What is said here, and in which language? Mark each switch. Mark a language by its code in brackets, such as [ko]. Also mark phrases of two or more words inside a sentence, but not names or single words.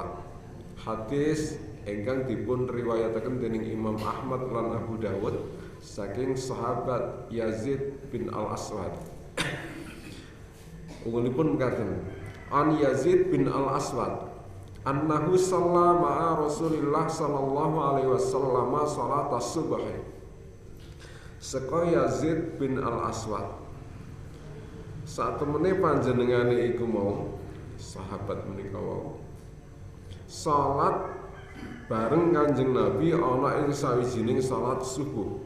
[jv] Hadis ingkang dipun riwayataken dening Imam Ahmad lan Abu Dawud saking sahabat Yazid bin Al-Aswad. Unggulipun mekaten, [ar] عن يزيد بن الأسود أنه صلى مع رسول الله صلى الله عليه وسلم صلاة الصبح. [jv] Seka Yazid bin Al-Aswad satemene panjenengane iku mau sahabat menika wau salat bareng Kanjeng Nabi ana ing sawijining salat subuh.